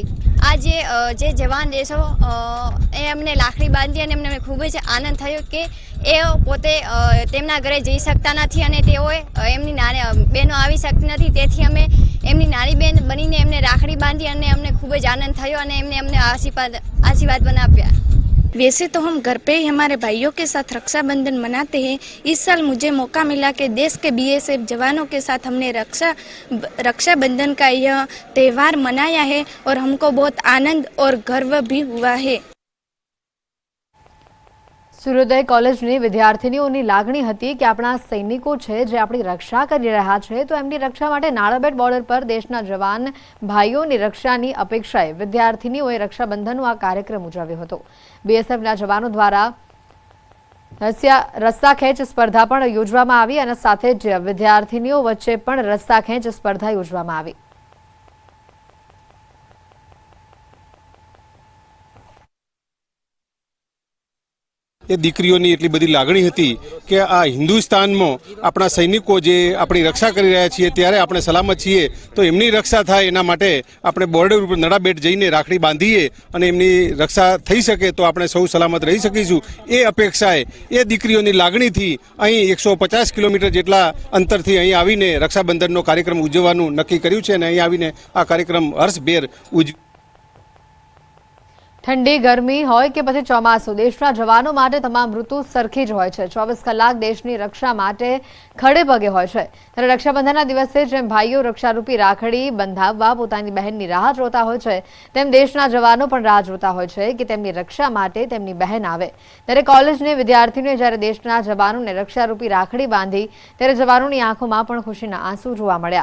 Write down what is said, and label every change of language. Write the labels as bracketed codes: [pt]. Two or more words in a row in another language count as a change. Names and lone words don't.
[gu] આજે જે જવાન દેશો એ અમને રાખડી બાંધી અને અમને ખૂબ જ આનંદ થયો કે એ પોતે તેમના ઘરે જઈ શકતા નથી અને તેઓએ એમની નાની બહેનો આવી શકતી નથી, તેથી અમે એમની નાની બહેન બનીને એમને રાખડી બાંધી અને અમને ખૂબ જ આનંદ થયો અને અમને આશીર્વાદ પણ आप्या। [hi] वैसे तो हम घर पे ही हमारे भाइयों के साथ रक्षाबंधन मनाते हैं। इस साल मुझे मौका मिला कि देश के बीएसएफ जवानों के साथ हमने रक्षाबंधन का यह त्यौहार मनाया है और हमको बहुत आनंद और गर्व भी हुआ है। [gu] સૂર્યોદય કોલેજની વિદ્યાર્થિનીઓની લાગણી હતી કે આપણા સૈનિકો છે જે આપણી રક્ષા કરી રહ્યા છે તો એમની રક્ષા માટે નાણાબેટ બોર્ડર પર દેશના જવાન ભાઈઓની રક્ષાની અપેક્ષાએ વિદ્યાર્થિનીઓએ રક્ષાબંધનનો આ કાર્યક્રમ ઉજવ્યો હતો। બીએસએફના જવાનો દ્વારા રસ્સા ખેંચ સ્પર્ધા પણ યોજવામાં આવી અને સાથે જ વિદ્યાર્થિનીઓ વચ્ચે પણ રસ્સા ખેંચ સ્પર્ધા યોજવામાં આવી। એ દીકરીઓની એટલી બધી લાગણી હતી કે આ હિન્દુસ્તાનમાં આપણા સૈનિકો જે આપણી રક્ષા કરી રહ્યા છીએ ત્યારે આપણે સલામત છીએ તો એમની રક્ષા થાય એના માટે આપણે બોર્ડર ઉપર નડાબેટ જઈને રાખડી બાંધીએ અને એમની રક્ષા થઈ શકે તો આપણે સૌ સલામત રહી શકીશું। એ અપેક્ષાએ એ દીકરીઓની લાગણીથી અહીં 150 કિલોમીટર જેટલા અંતરથી અહીં આવીને રક્ષાબંધનનો કાર્યક્રમ ઉજવવાનું નક્કી કર્યું છે અને અહીં આવીને આ કાર્યક્રમ હર્ષભેર ઠંડી ગરમી હોય કે પછી ચોમાસું દેશના જવાનો માટે તમામ ઋતુ સરખી જ હોય છે। 24 કલાક દેશની રક્ષા માટે ખડે પગે હોય છે। ત્યારે રક્ષાબંધનના દિવસે જેમ ભાઈઓ રક્ષારૂપી રાખડી બંધાવવા પોતાની બહેનની રાહ જોતા હોય છે તેમ દેશના જવાનો પણ રાહ જોતા હોય છે કે તેમની રક્ષા માટે તેમની બહેન આવે। ત્યારે કોલેજની વિદ્યાર્થિનીઓએ જ્યારે દેશના જવાનોને રક્ષારૂપી રાખડી બાંધી ત્યારે જવાનોની આંખોમાં પણ ખુશીના આંસુ જોવા મળ્યા।